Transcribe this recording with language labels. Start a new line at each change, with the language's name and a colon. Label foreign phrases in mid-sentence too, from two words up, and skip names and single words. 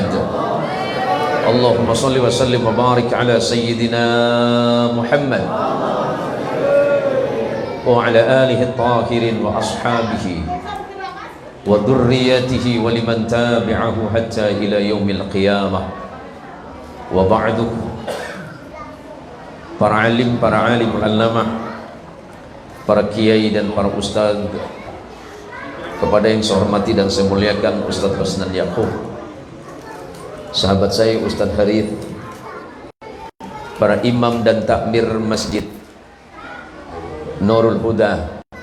Arabic: اللهم صل وسلم وبارك على سيدنا محمد وعلى آله الطاهرين وأصحابه وذريته ولمن تبعه حتى إلى يوم القيامة. وبعد.
Indonesian: Para alim ulama, para kiai dan para ustaz, kepada yang saya hormati dan saya muliakan Ustaz Basnan Yaqub, sahabat saya Ustaz Harith, para imam dan takmir masjid Nurul Huda.